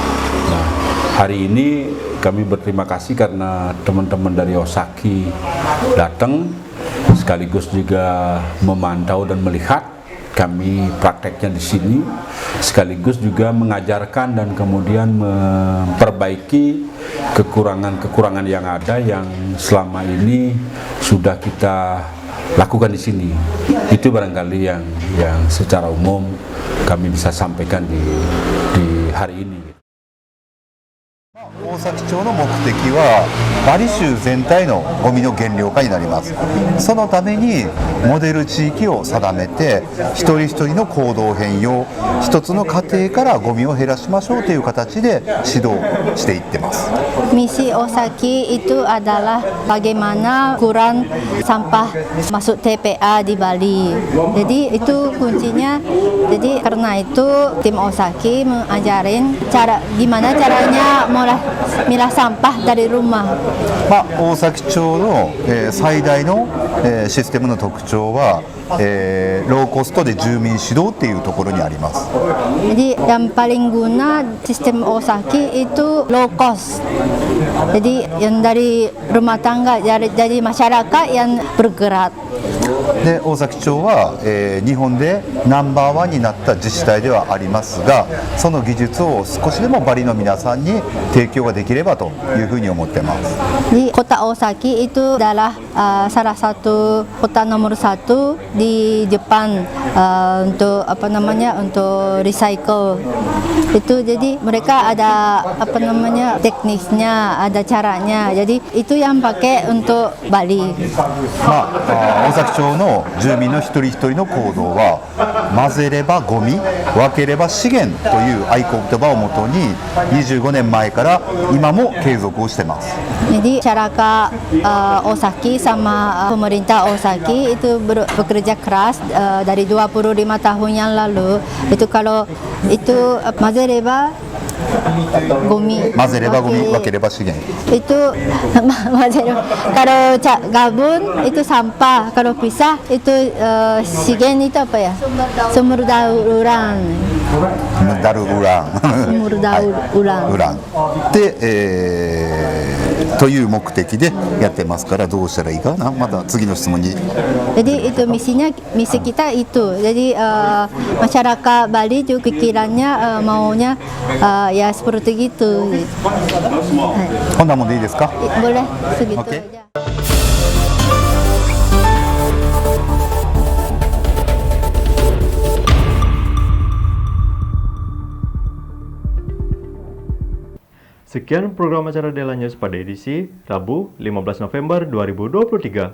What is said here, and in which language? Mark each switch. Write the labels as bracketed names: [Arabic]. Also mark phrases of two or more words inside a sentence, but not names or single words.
[Indonesian] Nah, hari ini kami berterima kasih karena teman-teman dari Osaki datang, sekaligus juga memantau dan melihat kami prakteknya di sini, sekaligus juga mengajarkan dan kemudian memperbaiki kekurangan-kekurangan yang ada yang selama ini sudah kita lakukan di sini. Itu barangkali yang secara umum kami bisa sampaikan di hari ini. [Japanese] 大崎町の目的はバリ州全体のゴミの減量化になります。そのためにモデル地域を定めて、一人一人の行動変容、一つの家庭からゴミを減らしましょうという形で指導していってます。 [Indonesian] Misi Osaki itu adalah bagaimana kurang sampah masuk TPA di Bali. Jadi itu kuncinya. Jadi karena itu tim Osaki mengajarin gimana caranya milah sampah dari rumah. [Japanese] 大崎町の、最大の、システムの特徴は、ローコストで住民指導っていうところにあります。 [Indonesian] Jadi yang paling guna sistem Osaki itu [English] low cost. [Indonesian] Jadi yang dari rumah tangga, dari masyarakat yang bergerak. [Japanese] で大崎町は、日本でナンバーワンになった自治体ではありますが、その技術を少しでもバリの皆さんに提供ができればというふうに思っています。 [Indonesian] Di kota Osaki itu adalah salah satu kota nomor 1 di Jepang untuk untuk recycle. Itu jadi mereka ada teknisnya, ada caranya. Jadi itu yang pakai untuk Bali. [Japanese] 大崎町の住民の一人一人の行動は、混ぜればゴミ、分ければ資源という合言葉をもとに25年前から今も継続をしています。 [Indonesian] Jadi masyarakat Osaki sama pemerintah Osaki itu bekerja keras dari 25 tahun yang lalu. Itu kalau itu [Japanese] 混ぜればゴミ, 混ぜればゴミ、分ければ資源。 [Indonesian] itu kalau gabung itu sampah, kalau pisah itu sigen itu apa ya, sumber daur ulang. daur ulang Sumur daur ulang. [Japanese] ウランで、という目的でやってますから、どうしたらいいかな。また次の質問に。 [Indonesian] Jadi itu misi kita itu. Jadi masyarakat Bali juga pikirannya maunya ya seperti gitu. [Japanese] こんなもんでいいですか。 [Indonesian] Boleh segitu Oke. aja. Sekian program acara Dela News pada edisi Rabu 15 November 2023.